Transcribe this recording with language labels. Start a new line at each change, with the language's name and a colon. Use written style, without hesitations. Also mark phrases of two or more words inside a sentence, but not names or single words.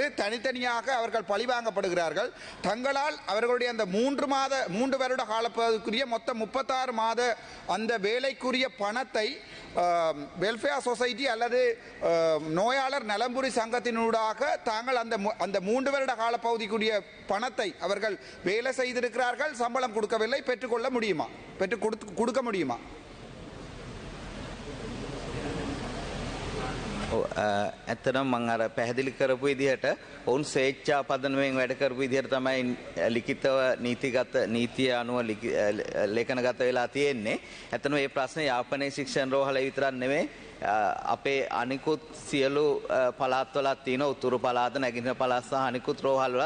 Tamil: தனித்தனியாக அவர்கள் பழிவாங்கப்படுகிறார்கள். தங்களால் அவர்களுடைய அந்த 3 வருட காலப்பகுதிக்குரிய மொத்தம் 36 மாத அந்த வேலைக்குரிய பணத்தை
English: welfare society
Tamil: அல்லது நோயாளர் நலம்புரி சங்கத்தினூடாக தாங்கள் அந்த 3 வருட காலப்பகுதிக்குரிய பணத்தை அவர்கள் வேலை செய்திருக்கிறார்கள், சம்பளம் கொடுக்கவில்லை, பெற்றுக்கொள்ள முடியுமா, கொடுக்க முடியுமா?
Sinhala: ඇත්තටම මම අර පැහැදිලි කරපු විදිහට ඔවුන් ස්වේච්ඡා පදනමෙන් වැඩ කරපු විදිහට තමයි ලිඛිතව නීතිය අනුව ලේඛනගත වෙලා තියෙන්නේ. ඇත්තටම මේ ප්‍රශ්නේ යාපනයේ ශික්ෂණ රෝහලේ විතරක් නෙමෙයි, අපේ අනිකුත් සියලු පළාත්වලත් තියෙන උතුරු පළාත, නැගෙනහිර පළාත් සහ අනිකුත් රෝහල් වල.